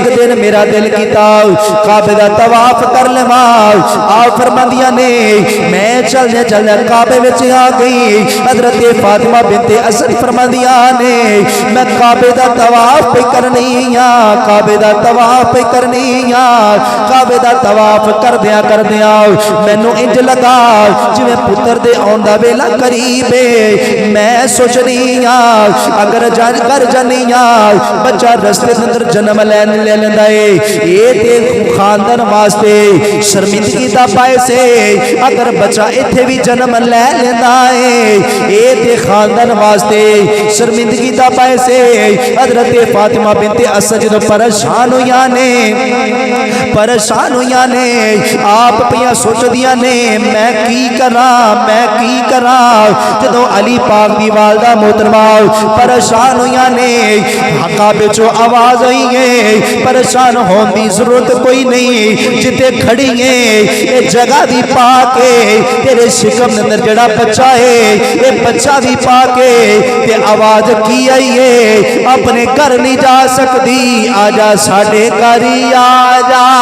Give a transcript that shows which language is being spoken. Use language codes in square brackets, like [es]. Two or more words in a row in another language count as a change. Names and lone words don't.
[pa] دن میرا دل کیتا کعبے دا طواف کر لواں آپ فرماندیاں نے میں چلنے کعبے وچ آ گئی حضرت فاطمہ بنت اسد فرماندیاں نے میں کعبے دا طواف پہ کرنی کعبے دا طواف پہ کرنی کعبے دا طواف کردیاں مینوں انج لگا جویں پتر دے آن دا ویلا قریب ہے میں سوچنی اگر جان کر جانی بچہ رستے اندر جنم لے لیندا ہے یہ تے خاندان واسطے شرمندگی دا باعث ہے اگر بچہ ایتھے بھی جنم لے لیندا ہے یہ تے خاندان واسطے شرمندگی دا باعث ہے حضرت فاطمہ بنت اسد جدوں پریشان ہویاں نے آپ پیاں سوچدیاں نے میں کی کراں جدوں علی پاک دی والدہ محترمہ پریشان ہویاں نے کعبے چوں آواز آئی ہے پریشان ہون دی ضرورت کوئی نہیں جتے کھڑی ہے اے جگہ بھی پاک ہے تیرے شکم اندر جڑا بچہ ہے اے بچہ بھی پاک ہے تے آواز کی آئی ہے اپنے گھر نہیں جا سکتی آجا ساڈے گھر ہی آجا